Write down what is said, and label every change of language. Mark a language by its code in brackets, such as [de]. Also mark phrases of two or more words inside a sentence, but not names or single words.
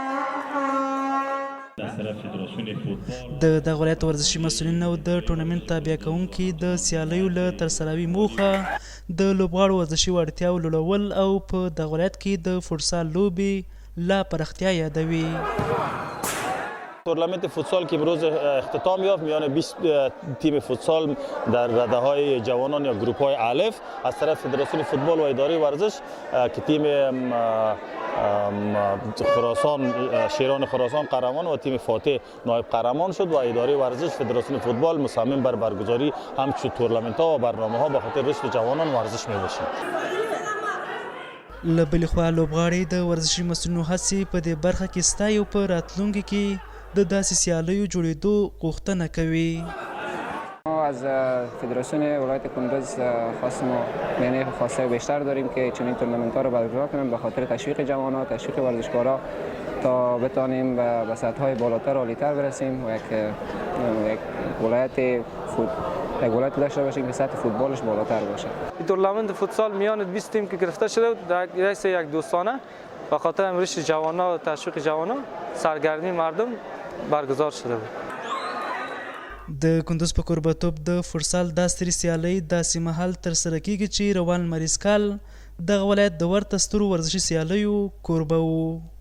[ps] د دغه ولایت ورزشي مسؤلین او د ټورنمنټ تابع کوونکي د سیالیو له ترسروي موخه د لوبغاړو ورزشي وړتیاو لوړول او په دغه ولایت کې د فوټسال لوبې لا پراختیا یادوي. [fa] تورنمنت فوتسال که امروز اختتام یافت میان 20 تیم فوتسال در رده‌های جوانان یا گروه‌های الف از طرف فدراسیون فوتبال و اداره ورزش که تیم خراسان شیران خراسان قهرمان و تیم فاتح نایب قهرمان شد و اداره ورزش فدراسیون فوتبال مصمم بر برگزاری همچون تورنمنت‌ها و برنامه‌ها به خاطر رشد جوانان ورزش می‌باشد. [ps] له بلې خوا لوبغاړي د ورزشي مسؤلینو هڅې په دې برخه کې ستایي او په راتلونکي کې د داسې سیالیو جوړېدو غوښتنه کوي. [fa] ما از فدراسیون ولایت کندوز خواستیم و خواسته بیشتر داریم که چنین تورنمنت ها رو برگزار کنیم به خاطر تشویق جوانان، تشویق ورزشکارا تا بتانیم به سطح های بالاتر و عالی‌تر برسیم و یک ولایت داشته باشیم که سطح فوتبالش بالاتر باشه. این تورنمنت فوتسال میان 20 تیم که گرفته شده در یک دوستانه به خاطر رشد جوانان و تشویق جوانان سرگرمی مردم برگزار شده بود. [ps] د کندوز په کوربه‌توب د فوټسال دا سترې سیالۍ داسې مهال ترسره کیږي چې روان لمریز کال دغه ولایت د ورته سترو ورزشي سیالیو کوربه و.